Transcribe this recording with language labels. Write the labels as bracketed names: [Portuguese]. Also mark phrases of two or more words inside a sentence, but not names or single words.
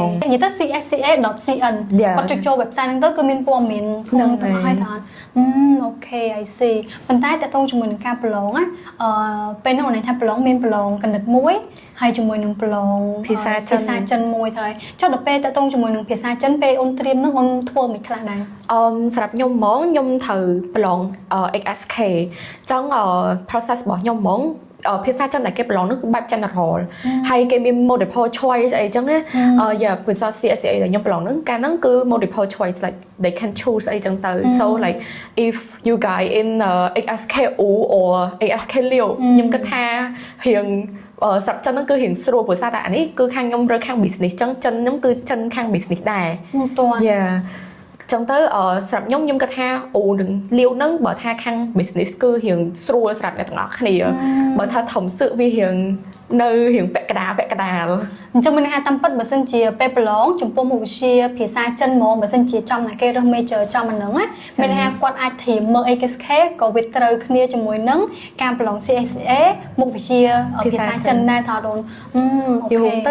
[Khmer] និយាយទៅ csca.cn គាត់ចូល website ហ្នឹងទៅគឺមានព័ត៌មានហ្នឹងទាំងអស់ហើយតើអូខេ [English] I see [Khmer] ប៉ុន្តែតើតងជាមួយនឹងការប្រឡងណាពេលនោះន័យថាប្រឡងមានប្រឡងគណិតមួយហើយជាមួយនឹងប្រឡង ភាសា ចិនមួយទៅហើយចុះដល់ពេលតើតងជាមួយនឹងភាសាចិនពេលអូនត្រៀមនឹងអូនធ្វើមិនខ្លះដែរ សម្រាប់ខ្ញុំហ្មងខ្ញុំត្រូវប្រឡងXSK ចឹង process របស់ខ្ញុំហ្មងភាសាចិនដែលគេប្រឡងនោះគឺបែប general ហើយគេមាន [English] multiple choice [Khmer] អីចឹងណាភា សា CSCA ដែលខ្ញុំប្រឡងហ្នឹងកាលហ្នឹងគឺ [English] multiple choice like they can choose [Khmer] អីចឹងទៅ [English] so like if you guys in ASKU or ASK [Khmer] លាវខ្ញុំគិតថារៀងស្រាប់ចិនហ្នឹងគឺរៀងស្រួលព្រោះសារតែអានេះគឺខាងខ្ញុំរើខាង business ចឹងចិនខ្ញុំគឺចិនខាង business ដែរចឹងទៅសម្រាប់ខ្ញុំគិតថានឹងលាវហ្នឹងបើថាខាង business គឺរៀងស្រួលសម្រាប់អ្នក ទាំងអស់គ្នាបើថាធំសឹកវារៀងនៅរៀងពាក់កណ្ដាលអញ្ចឹងមានន័យថាតាមពិតបើសិនជាពេលប្រឡងចំពោះមុខវិជ្ជាភាសាចិនហ្មងបើសិនជាចំណាគេរើស major ចំអាហ្នឹងមានន័យថាគាត់អាចត្រៀមមើល ASK ក៏វាត្រូវគ្នាជាមួយនឹងការប្រឡង CSCA មុខវិជ្ជាភាសាចិនដែរថាដូនអូខេទៅ